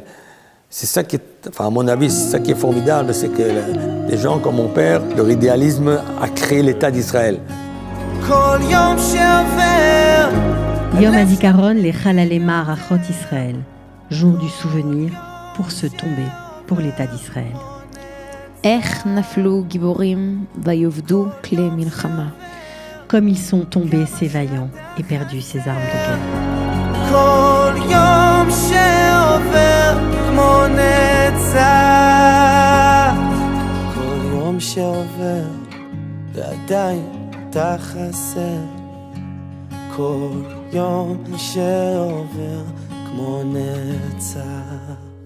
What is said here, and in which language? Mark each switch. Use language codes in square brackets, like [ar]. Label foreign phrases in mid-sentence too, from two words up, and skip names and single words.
[fr] C'est ça qui est, à mon avis, c'est ça qui est formidable, c'est que des gens comme mon père, leur idéalisme a créé l'État d'Israël. [he] יום הזיכרון לחללי מערכות ישראל, [fr] jour du souvenir pour se tomber pour l'État d'Israël. [he] איך נפלו גיבורים ויאבדו כלי מלחמה. [fr] Comme ils sont tombés ces vaillants et perdus ces armes de guerre. [he] כל יום שעובר כמו נצח, כל יום שעובר ועדיין אתה חסר, כל יום שעובר כמו נצח.